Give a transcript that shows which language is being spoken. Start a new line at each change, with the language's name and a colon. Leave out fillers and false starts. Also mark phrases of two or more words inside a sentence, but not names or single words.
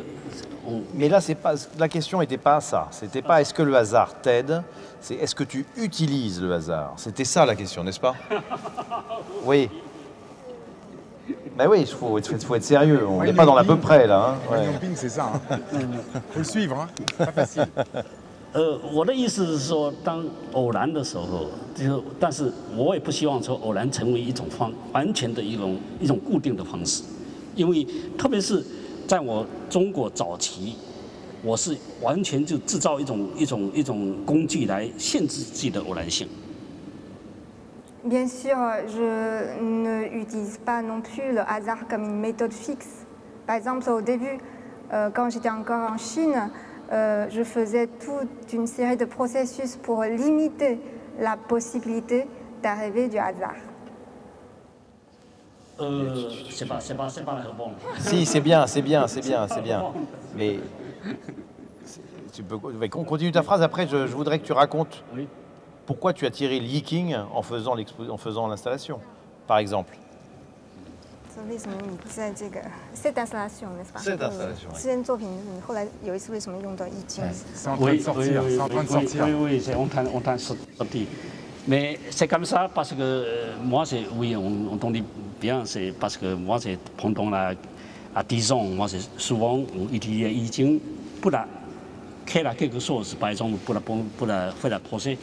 French: Mais là, la question n'était pas ça. C'était pas est-ce que le hasard t'aide, c'est est-ce que tu utilises le hasard. C'était ça la question, n'est-ce pas? Oui. Ben oui, il faut être sérieux. On n'est pas dans l'à peu près là. Hein. Ouais. Camping, c'est ça. Faut le suivre, hein. C'est pas facile.
Chinese: 我的意思是说，当偶然的时候，但是我也不希望说偶然成为一种完全的一种固定的方式，因为特别是。在我中国早期，我是完全就制造一种工具来限制自己的偶然性。
French: Bien sûr, je n'utilise pas non plus le hasard comme une méthode fixe. Par exemple, au début, quand j'étais encore en Chine, je faisais toute une série de processus pour limiter la possibilité d'arriver du hasard. C'est pas bon. Si, c'est bien. Mais tu peux continue ta phrase. Après, je voudrais que tu racontes pourquoi tu as tiré le Yiking en faisant l'installation, par exemple. Cette installation, n'est-ce pas? Cette installation. C'est une
Chinese: 作品，你后来有一次为什么用到易经
French: C'est en train de sortir. C'est en train de sortir. Oui, c'est en train de sortir. Mais c'est comme ça parce que moi, on entendit bien, c'est parce que moi, c'est pendant à 10 ans, moi, c'est souvent on utilisait Yi Jing pour créer quelque chose, par exemple, pour faire le projet.